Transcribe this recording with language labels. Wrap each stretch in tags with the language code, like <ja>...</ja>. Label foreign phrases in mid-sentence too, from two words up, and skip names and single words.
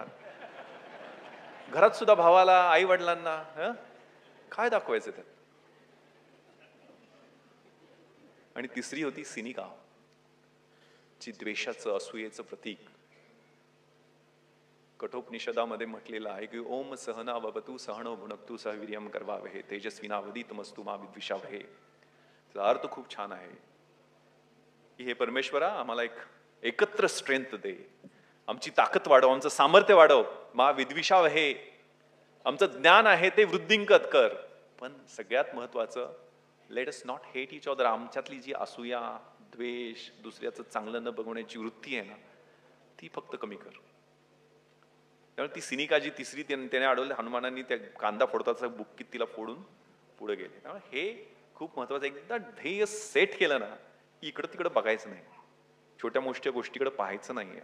<mr>घरात सुद्धा भावाला, आई वडिलांना काय दाखवायचं त्यात. आणि तिसरी होती सिनिका, जी द्वेषाचं, असूयेचं प्रतीक. कठोपनिषदामध्ये म्हटलेलं आहे की</mr> <sa>ओम सहना भवतु सहनो भुनक्तु सहवीर्यम करवावहे तेजस्विनावधीतमस्तु मा विद्विषावहे.</sa> <mr>त्याचा अर्थ खूप छान आहे की हे परमेश्वरा आम्हाला एकत्र स्ट्रेंथ दे, आमची ताकद वाढव, आमचं सामर्थ्य वाढव,</mr> <sa>मा विद्विषावहे,</sa> <mr>आमचं ज्ञान आहे ते वृद्धिंगत कर. पण सगळ्यात महत्वाचं,</mr> <en>let us not hate each other.</en> <mr>आमच्यातली जी असूया, द्वेष, दुसऱ्याचं चांगलं न बघण्याची वृत्ती आहे ना, ती फक्त कमी कर. त्यामुळे ती सिनिकाजी तिसरी त्याने अडवले, हनुमानांनी त्या कांदा फोडताचा बुक्कीत तिला फोडून पुढे गेले. त्यामुळे हे खूप महत्वाचं. एकदा ध्येय सेट केलं ना, इकडं तिकडं बघायचं नाही, छोट्या मोठ्या गोष्टीकडे पाहायचं नाहीये.</mr>